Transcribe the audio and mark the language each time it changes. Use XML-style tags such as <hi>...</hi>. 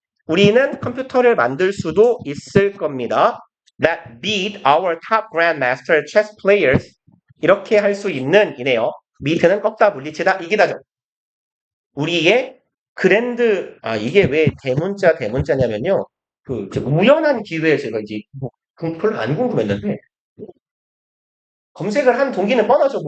<ko>우리는 컴퓨터를 만들 수도 있을 겁니다.</ko> <en>That beat our top grandmaster chess players.</en> <ko>이렇게 할 수 있는 이네요. beat는 꺾다, 물리치다, 이기다죠. 우리의 이게 왜 대문자냐면요. 우연한 기회에 제가 이제 별로 안 궁금했는데, 검색을 한 동기는 뻔하죠.</ko>